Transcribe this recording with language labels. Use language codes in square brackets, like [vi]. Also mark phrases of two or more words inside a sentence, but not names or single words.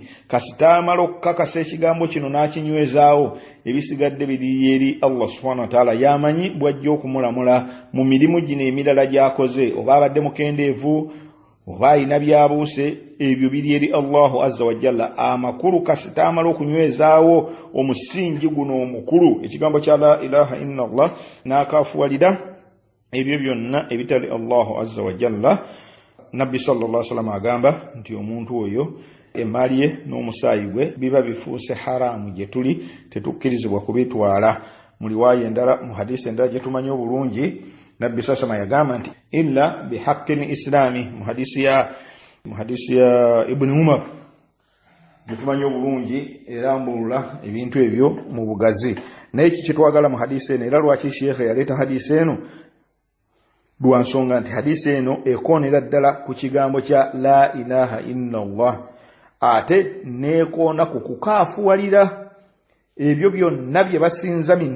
[lg] Kasita amala okukakasa ekigambo kino n'akinywezaawo, ebisigadde biri eri [ar] الله سبحانه وتعالى, [lg] yamanyi bwajja okumulamula mu mirimu gino emirala gy'akoze, oba abadde mukendeevu oba alina byabuuse, ebyo biri eri [ar] الله عز وجل. [lg] Amakulu kasita amala okunywezaawo omusingi guno omukulu, ekigambo kya [ar] لا إله إلا الله, [lg] n'akaafuwalira ebyo byonna ebitali [ar] الله عز وجل, [lg] Nabbi [ar] صلى الله عليه وسلم [lg] agamba nti omuntu oyo emmaali ye n'omusaayi gwe biba bifuuse haraamu gye tuli, tetukkirizibwa kubitwala. Mu riwaaya endala, mu hadisi endala gye tumanyi obulungi, Nabbi [ar] صلى الله عليه وسلم [lg] yagamba nti [ar] إلا بحق الإسلام, [lg] mu hadisi ya Ibn Umar gye tumanyi obulungi era mbulula ebintu ebyo mu bugazi. Naye kiki twagala mu hadisi eno, era lwaki Sheikh yaleeta hadisi eno? lwa nsonga nti hadisi eno ekoonera ddala ku kigambo kya [ar] لا إله إلا الله [lg] ate nekoona ku kukaafuwalira ebyo byonna bye basinza